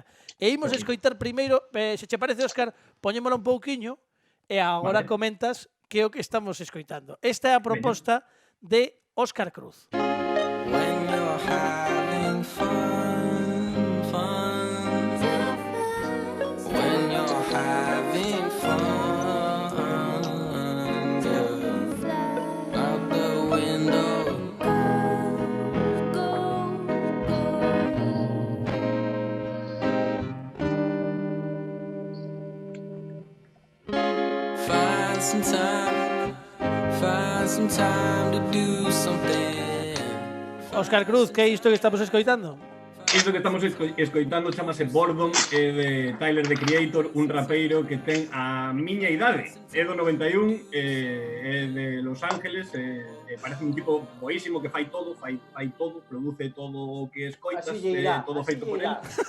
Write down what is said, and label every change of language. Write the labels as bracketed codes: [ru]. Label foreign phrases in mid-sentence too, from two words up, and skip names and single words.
[gl] E imos escoitar primeiro, se che parece, Óscar, poñémola un pouquiño e agora comentas que é o que estamos escoitando. Esta é a proposta de Óscar Cruz. [en] When you're having fun, when you're having fun, out the window. Find some time to do something. [gl] Óscar Cruz, que é isto que estamos escoitando? Isto que estamos escoitando chamase Boredom, é de Tyler, the Creator, un rapeiro que ten a miña idade. É do 91, é de Los Ángeles, parece un tipo boísimo que fai todo, produce todo o que escoitas, todo feito por él.